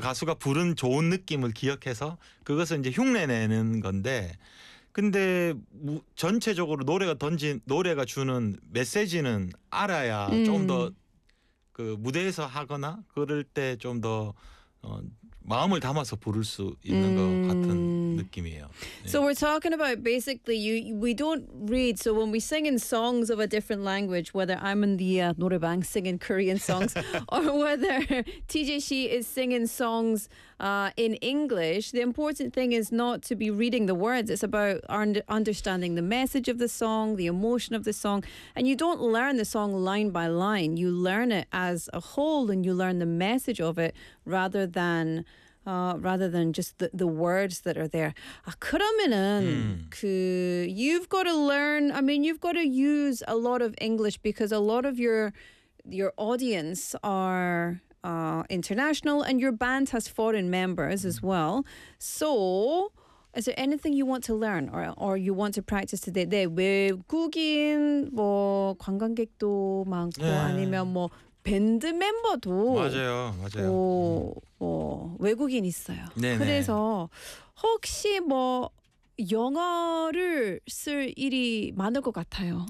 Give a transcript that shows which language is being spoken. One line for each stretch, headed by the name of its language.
Korean: 가수가 부른 좋은 느낌을 기억해서 그것을 이제 흉내내는 건데 근데 전체적으로 노래가 주는 메시지는 알아야 좀더그 무대에서 하거나 그럴 때좀더 마음을 담아서 부를 수 있는 것 같은 느낌이에요.
English: So we're talking about basically we don't read. So when we sing in songs of a different language, whether I'm in the 노래방 singing Korean songs or whether TJ Shee is singing songs in English, the important thing is not to be reading the words. It's about understanding the message of the song, the emotion of the song. And you don't learn the song line by line. You learn it as a whole and you learn the message of it rather than just the words that are there.
Korean: 그러면은 그
English: you've got to learn. I mean, you've got to use a lot of English because a lot of your audience are international, and your band has foreign members as well. So, is there anything you want to learn or you want to practice today?
Korean: 네, 외국인 뭐 관광객도 많고 아니면 뭐 밴드 멤버도 맞아요, 맞아요. 외국인 있어요. 네. 그래서 혹시 뭐 영어를 쓸 일이 많을 것 같아요.